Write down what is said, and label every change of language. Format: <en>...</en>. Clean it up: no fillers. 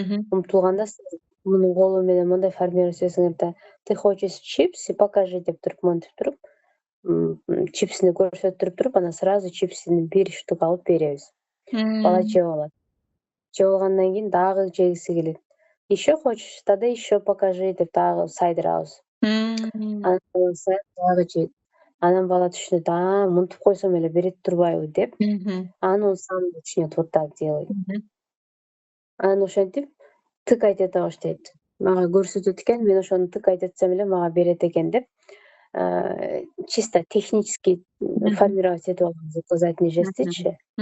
<ky>Умтулганда мунун колу менен мындай формировать этсеңер да,</ky> <ru>ты хочешь чипсы, покажи</ru> <ky>деп туруп монтип туруп, чипсини көрсөтүп туруп, анан сразу чипсини бир штук алып беребиз. Бала жеп алат. Жеп алгандан кийин дагы жегиси келет.</ky> <ru>Еще хочешь? Тогда еще покажи</ru> <ky>деп дагы сайдырабыз. Анан дагы жейт. Анан бала түшүнөт, мынтип койсом эле берет турбайбы деп.</ky> <ru>Анан он сам начнет вот так делать.</ru> <ky>Анан ошентип тыкать эте баштайт. Мага көрсөтөт экен, мен ошону тыкать этсем эле мага берет экен деп. Чисто технически формировать этип алганбыз указательный жестичи.</ky>